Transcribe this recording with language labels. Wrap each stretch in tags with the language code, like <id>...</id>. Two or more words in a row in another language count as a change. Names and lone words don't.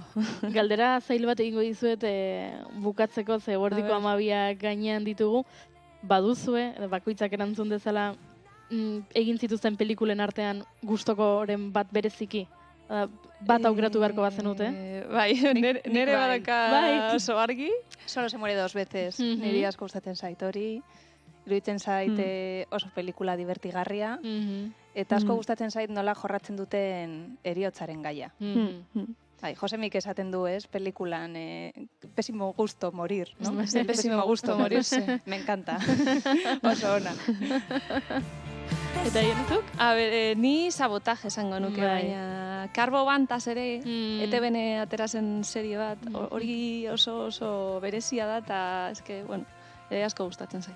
<eu>Galdera zail bat egingo dizuet bukatzeko, ze Eguerdiko 12 gainean ditugu, baduzue, bakoitzak erantzun dezala, egin zituzten pelikulen artean gustokoren bat bereziki? Bat aukeratu beharko bazenute? Bai, nire badaka oso argi. Solo se muere 2 veces. Niri asko gustatzen zait hori. Iruditzen zait oso pelikula divertigarria. Eta asko gustatzen zait nola jorratzen duten heriotzaren gaia. Josemik esaten du, pelikulan</eu> <es>pésimo gusto morir, ¿no? Pésimo gusto morirse. Me encanta.</es> <eu>Oso ona. Eta jentzuk? Ni sabotaje esango nuke, baina Karbo Bantas ere, ETB-n aterazen serie bat, hori oso berezia da, eta eske, asko gustatzen zait.</eu>